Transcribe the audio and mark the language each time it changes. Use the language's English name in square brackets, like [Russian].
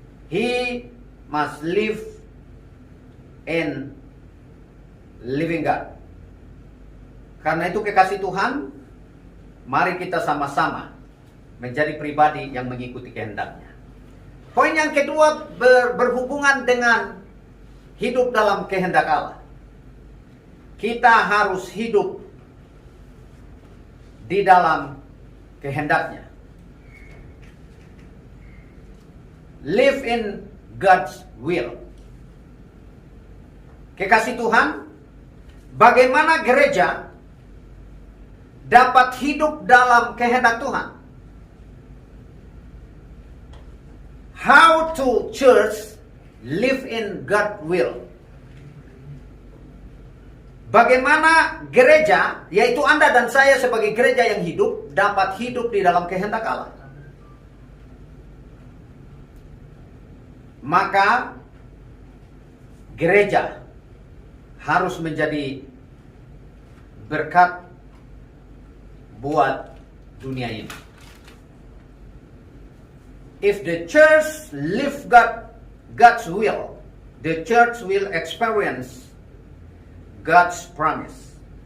[English] He must live in living God. [Indonesian] Karena itu kekasih Tuhan, mari kita sama-sama menjadi pribadi yang mengikuti kehendak-Nya. Poin yang kedua berhubungan dengan hidup dalam kehendak Allah. Kita harus hidup di dalam kehendak-Nya. [English] Live in God's will. [Indonesian] Kekasih Tuhan, bagaimana gereja dapat hidup dalam kehendak Tuhan? [English] How to church live in God will? [Indonesian] Bagaimana gereja, yaitu Anda dan saya sebagai gereja yang hidup, dapat hidup di dalam kehendak Allah? Maka gereja harus menjadi berkat buat dunia ini. [English] If the church live God's will, the church will experience God's promise.